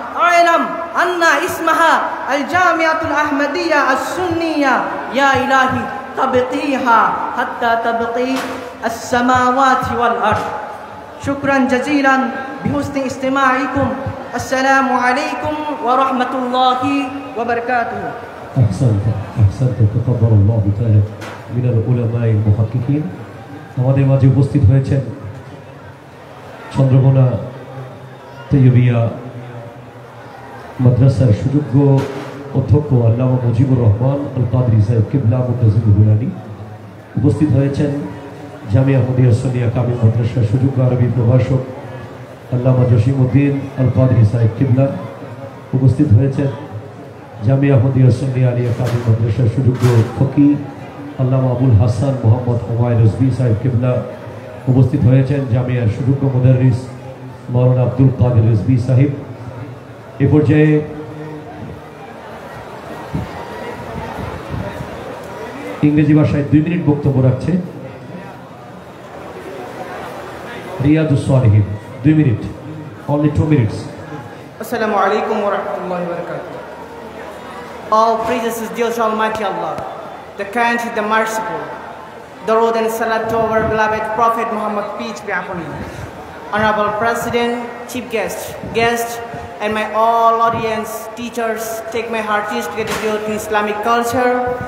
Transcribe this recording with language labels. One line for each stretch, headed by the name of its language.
Arabic: أعلم أن اسمها الجامعة الأحمدية السنية يا إلهي تبقيها حتى تبقي السماوات والأرض. شكرا جزيلا بحسن استماعكم. السلام عليكم ورحمة الله وبركاته. أحسنت تقبل الله تعالى من العلماء المحققين.
Bangla: আমাদের মাঝে উপস্থিত হয়েছেন চন্দ্রকোনা তৈয়বিয়া মাদ্রাসার সুযোগ্য অধ্যক্ষ আল্লামা মুজিবুর রহমান আল কাদরি সাহেব কিবলা মুতাজিবুল হুলানি। উপস্থিত হয়েছেন জামিয়া আহমদিয়া সুন্নিয়া কামিল মাদ্রাসার সুযোগ্য আরবি প্রভাষক আল্লামা জসিমউদ্দিন আল কাদরি সাহেব কিবলা। উপস্থিত হয়েছেন জামিয়া আহমদিয়া সুন্নিয়া আলিয়া কামিল মাদ্রাসার সুযোগ্য ফকি আল্লামা আবুল হাসান মোহাম্মদ হুমায়ুন রজভী সাহেব কিবলা। উপস্থিত হয়েছেন জামিয়ার সুযোগ্য মুদাররিস মাওলানা আব্দুল কাদের রিজভী সাহেব। এ পর্যায়ে ইংরেজি ভাষায় 2 মিনিট বক্তব্য রাখছে Riadus সালিহিন। 2 minute,
English: only 2 minutes. Assalamu alaikum wa rahmatullahi wa barakatuh. All praises is due to Almighty Allah, the kind, the merciful. Darud and salat to our beloved Prophet Muhammad, peace be upon him. Honorable President, Chief Guest, and my all audience, teachers, take my heartiest gratitude in Islamic culture.